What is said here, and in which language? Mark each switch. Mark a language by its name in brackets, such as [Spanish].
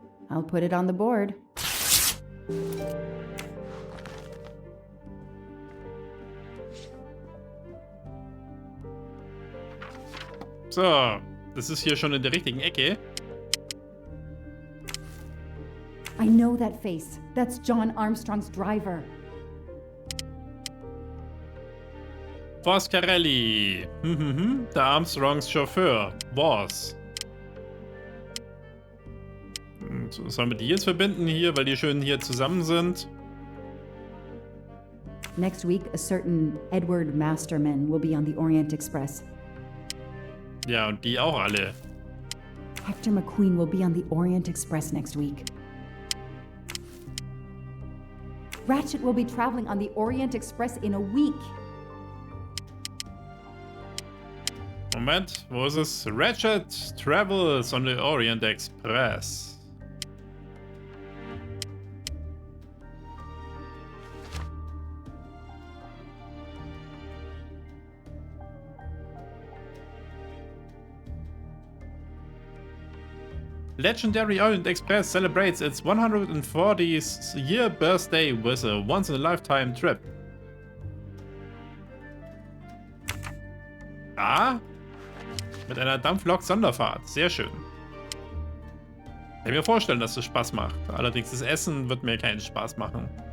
[English] I'll put it on the board. [German] So, das ist hier schon in der richtigen Ecke. [English] I know that face. That's John Armstrong's driver. [German] Foscarelli. Der Armstrongs Chauffeur. Was? Sollen wir die jetzt verbinden hier, weil die schön hier zusammen sind? [English] Next week, a certain Edward Masterman will be on the Orient Express. [German] Ja, und die auch alle. [English] Hector McQueen will be on the Orient Express next week. Ratchet will be traveling on the Orient Express in a week. [German] Moment, wo ist es? [English] Ratchet travels on the Orient Express. Legendary Orient Express celebrates its 140th year birthday with a once-in-a-lifetime trip. [German] Ah, mit einer Dampflok-Sonderfahrt. Sehr schön. Ich kann mir vorstellen, dass es Spaß macht. Allerdings das Essen wird mir keinen Spaß machen.